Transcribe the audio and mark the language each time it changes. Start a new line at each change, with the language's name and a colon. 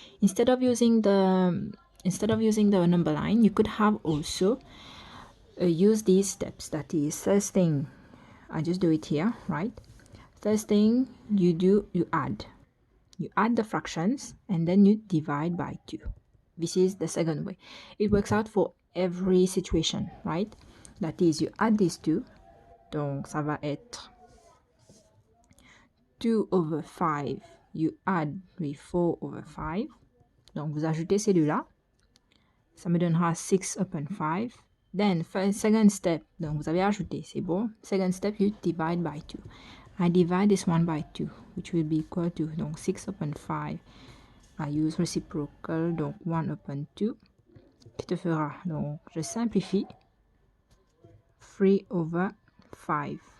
English: Instead of using the number line, you could have also use these steps. That is, first thing, I just do it here, right? First thing you add the fractions and then you divide by 2. This is the second way. It works out for every situation, right? That is, you add these two,
French: donc ça va être
English: 2 over 5, you add with 4 over 5,
French: donc vous ajoutez celui-là, ça me donnera
English: 6 upon 5. Then second step,
French: donc vous avez ajouté, c'est bon.
English: Second step, you divide by 2. I divide this one by 2, which will be equal to, donc 6 upon 5. I use reciprocal, donc 1 upon 2,
French: qui te fera, donc je simplifie,
English: 3 over 5.